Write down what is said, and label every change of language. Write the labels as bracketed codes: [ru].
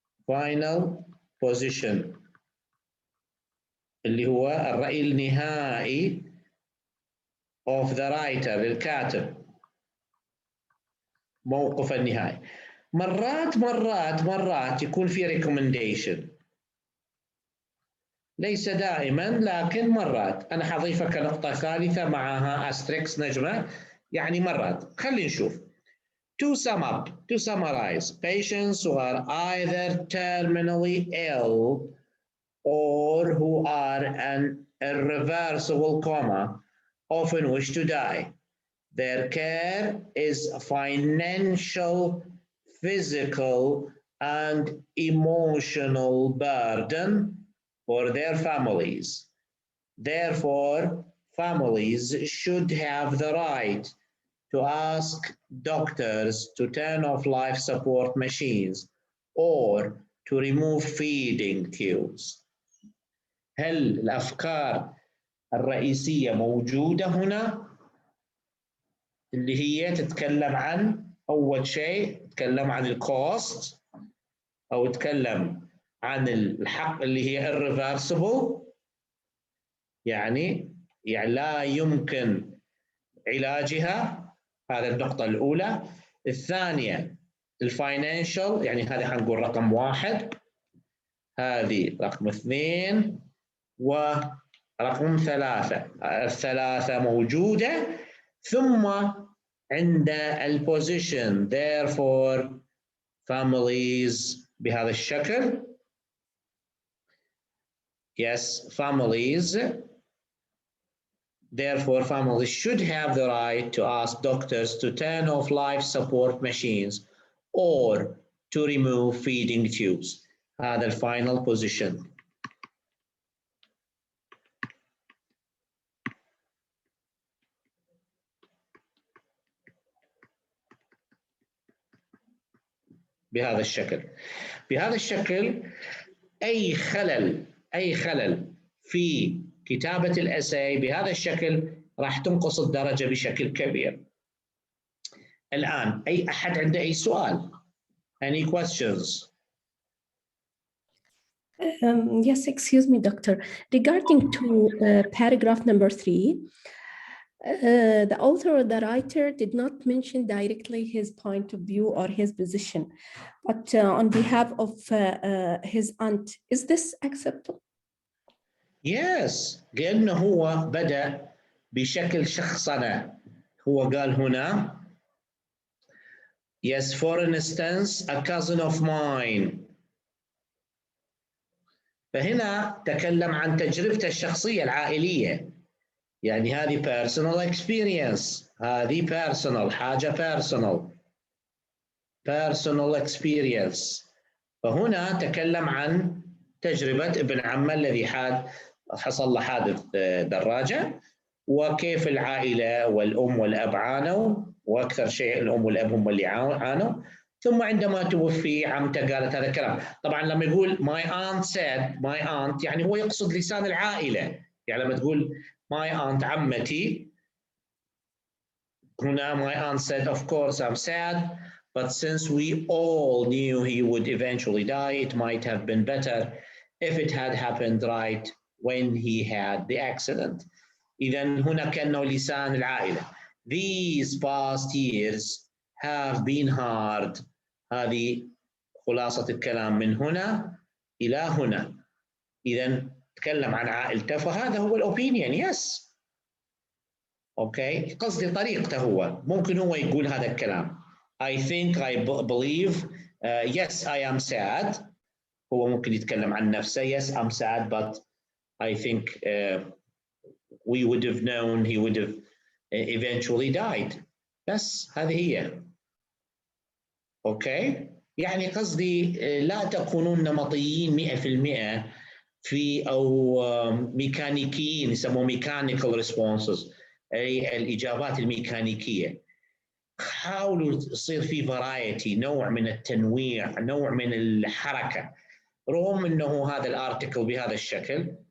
[en] final position [ar] اللي هو الرأي النهائي [en] of the writer [ar] الكاتب، موقف النهائي. مرات يكون في recommendation، ليس دائما لكن مرات. أنا حضيفها كنقطة ثالثة معها أستريكس نجمة، يعني مرات. خلينا نشوف. [en] To sum up, to summarize, patients who are either terminally ill or who are an irreversible coma often wish to die. Their care is a financial, physical, and emotional burden for their families. Therefore, families should have the right to ask doctors to turn off life support machines or to remove feeding tubes. [ar] هل الأفكار الرئيسية موجودة هنا؟ اللي هي تتكلم عن أول شيء تتكلم عن الكوست أو تتكلم عن الحق اللي هي irreversible، يعني لا يمكن علاجها، هذا النقطة الأولى. الثانية الفاينانشال، يعني هذه حنقول رقم 1، هذه رقم 2، ورقم 3. الثلاثة موجودة. ثم عند البوزيشن [en] therefore families [ar] بهذا الشكل. [en] Yes, families. Therefore, families should have the right to ask doctors to turn off life support machines or to remove feeding tubes. [ar] هذا الفاينل position. بهذا الشكل. بهذا الشكل أي خلل في كتابة الأساي بهذا الشكل راح تنقص الدرجة بشكل كبير. الآن أي أحد عنده أي سؤال؟ [en] Any questions? Yes, excuse me, doctor. Regarding to paragraph number 3, the author or the writer did not mention directly his point of view or his position, but on behalf of his aunt, is this acceptable? [ar] Yes, لأنه هو بدأ بشكل شخصنة. هو قال هنا [en] yes, for instance, a cousin of mine. [ar] فهنا تكلم عن تجربته الشخصية العائلية، يعني هذه [en] personal experience، [ar] هذه personal، حاجة personal experience. فهنا تكلم عن تجربة ابن عمه الذي حصل له حادث دراجة، وكيف العائلة والأم والأب عانوا، وأكثر شيء الأم والأب هم اللي عانوا. ثم عندما توفي عمته قالت هذا الكلام. طبعا لما يقول [en] my aunt said، my aunt [ar] يعني هو يقصد لسان العائلة، يعني لما تقول [en] my aunt [ar] عمتي، هنا [en] my aunt said of course I'm sad, but since we all knew he would eventually die, it might have been better if it had happened right when he had the accident. [ar] إذا هنا كأنه لسان العائلة. [en] These past years have been hard. [ar] هذه خلاصة الكلام من هنا إلى هنا. إذا تكلم عن عائلته، فهذا هو الأوبينيون. يس أوكي، قصدي طريقته. هو ممكن هو يقول هذا الكلام [en] I think, I believe, yes I am sad. [ar] هو ممكن يتكلم عن نفسه [en] yes I'm sad but I think we would have known he would have eventually died. [ar] بس هذه هي. أوكي، يعني قصدي لا تكونون نمطيين 100% في أو ميكانيكيين، يسموه [en] mechanical responses، [ar] أي الإجابات الميكانيكية. حاولوا يصير في variety، نوع من التنويع، نوع من الحركة، رغم أنه هذا الارتكل بهذا الشكل.